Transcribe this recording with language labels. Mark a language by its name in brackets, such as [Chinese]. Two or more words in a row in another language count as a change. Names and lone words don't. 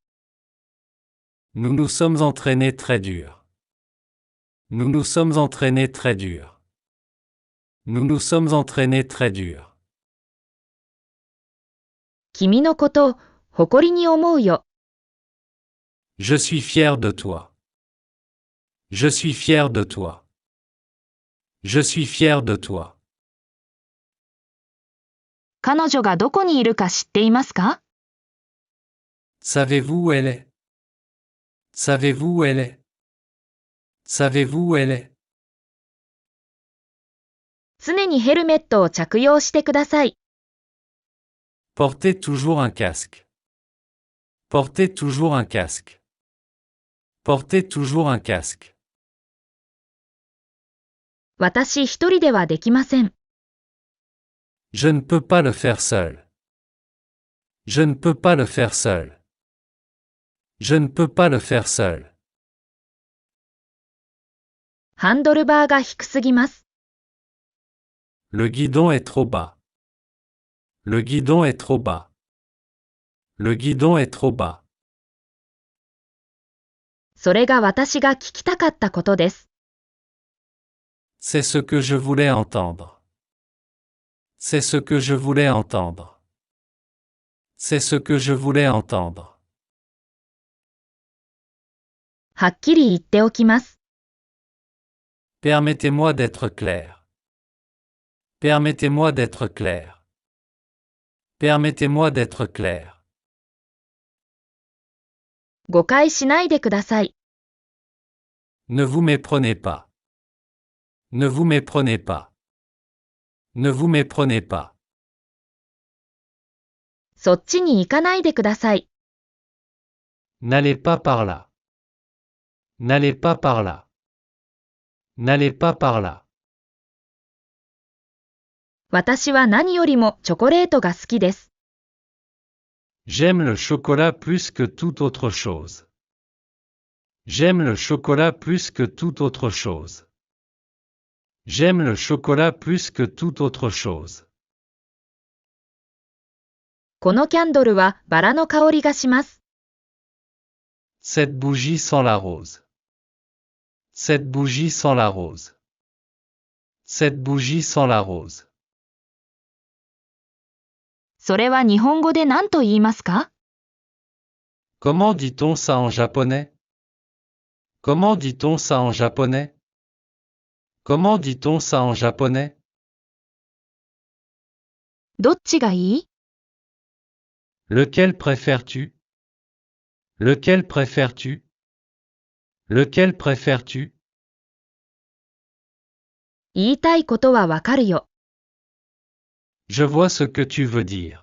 [French] Nous nous sommes entraînés très dur. Nous nous sommes entraînés très dur. Nous nous sommes entraînés très dur. [Japanese] 君のことを誇りに思うよ。 [French] Je suis fier de toi. Je suis fier de toi. Je suis fier de toi. [Japanese] 彼女がどこにいるか知っていますか？ [French] Savez-vous où elle est? Savez-vous où elle est? Savez-vous où elle est? [Japanese] 常にヘルメットを着用してください。 [French] Portez toujours un casque. Portez toujours un casque. Portez toujours un casque. [Japanese] 私一人ではできません。 [French] Je ne peux pas le faire seul. Je ne peux pas le faire seul. Je ne peux pas le faire seul. [Japanese] ハンドルバーが低すぎます。 [French] Le guidon est trop bas. Le guidon est trop bas. Le guidon est trop bas. [Japanese] それが私が聞きたかったことです。 [French] C'est ce que je voulais entendre. C'est ce que je voulais entendre. C'est ce que je voulais entendre. [Japanese] はっきり言っておきます。 [French] Permettez-moi d'être clair. Permettez-moi d'être clair. Permettez-moi d'être clair. [Japanese] 誤解しないでください。 [French] Ne vous méprenez pas. Ne vous méprenez pas. Ne vous méprenez pas. [Japanese] そっちに行かないでください。 [French] N'allez pas par là. N'allez pas par là. N'allez pas par là. [Japanese] 私は何よりもチョコレートが好きです。 [French] J'aime le chocolat plus que toute autre chose. J'aime le chocolat plus que toute autre chose. J'aime le chocolat plus que toute autre chose. [Japanese] このキャンドルはバラの香りがします。 [French] Cette bougie sent la rose. Cette bougie sent la rose. Cette bougie sent la rose. [Japanese] それは日本語で何と言いますか？ [French] Comment dit-on ça en japonais? Comment dit-on ça en japonais? Comment dit-on ça en japonais? [Japanese] どっちがいい？ [French] Lequel préfères-tu? Lequel préfères-tu? Lequel préfères-tu? [Japanese] 言いたいことはわかるよ。 [French] Je vois ce que tu veux dire.